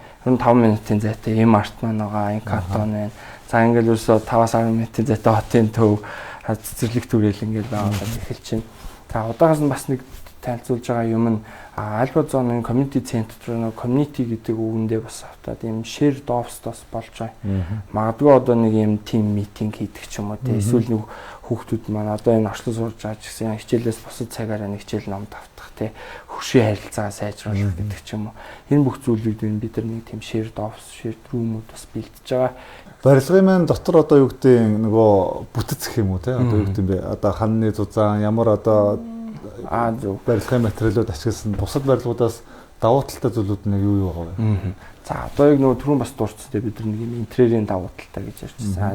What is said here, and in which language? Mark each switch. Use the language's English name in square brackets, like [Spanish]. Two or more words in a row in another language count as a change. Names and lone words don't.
[Mongolian] Ер нь 5 минутын зайтай M-Art маань байгаа, энэ кантон байна. За ингээл ерөөсө 5-10 минутын зайтай хотын төв, цэцэрлэг түрээл ингээл байгаа эхэлж байна. За удаагаас нь бас нэг танилцуулж байгаа юм нь Alpha Zone-ын [English] community center [Mongolian] нэг community гэдэг үгэндээ бас автаад ийм [English] shared office- [Mongolian] тоос болж байгаа. Магадгүй одоо нэг ийм [English] team meeting [Mongolian] хийдэг ч юм уу тийм. Эсвэл нэг хүүхдүүд маань одоо энэ орчлон сурж байгаа ч гэсэн хичээлээс босод цагаараа нэг хичээл номд автах тийм. Хөршийн харилцаа сайжруулах гэдэг ч юм уу. Энэ бүх зүйлүүд бид нар нэг тийм [English] shared office, shared room- [Mongolian] ууд бас бэлдэж байгаа. Барилгын маань дотор одоо юу гэдэг нөгөө бүтэц гэх юм уу те одоо юу гэдэг юм бэ одоо ханны зузаан ямар одоо зөв барилгын материалууд ашигласан бусад барилгуудаас давуу талтай зүйлүүд нь юу байгаа вэ? За одоо яг нөгөө түрүүн бас дурцтай бид нар нэг юм интерьерийн давуу талтай гэж ярьчихсан.